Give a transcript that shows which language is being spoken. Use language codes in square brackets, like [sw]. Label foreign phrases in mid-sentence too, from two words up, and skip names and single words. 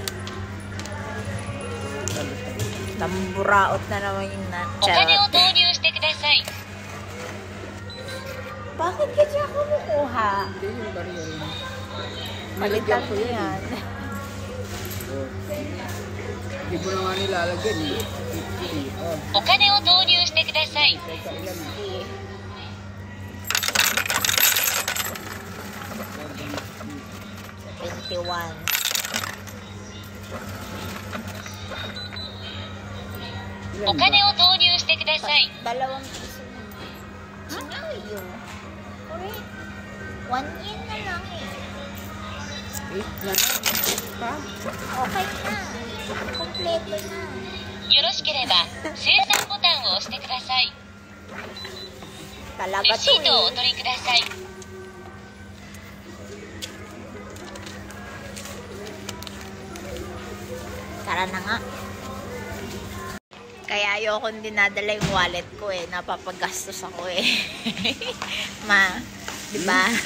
[tl] Tamburaot na naman yung charot. Bakit ka dyan kumukuha? Hindi yung barya rin. Palitan mo yan. Hindi mo na nga nilalagyan eh. Oh, [ja] お金を投入してください。 [tl] teka ilan. Twenty-one. Ilan [ja] お [tl] ba? [ja] 金を投入してください。 [tl] Dalawang piso na. Sinayo. Correct. 1 yen na lang eh. 8 na lang. Pa? Okay na. Kompleto na. [ja] よろしければ生産ボタンを押してください。 [tl] Talaga [ja] レ [tl] to [ja] シートをお [tl] eh. [ja] 取りください。 [tl] Tara na nga. Kaya ayoko dinadala yung wallet ko eh. Napapagastos ako eh. Ma, di ba?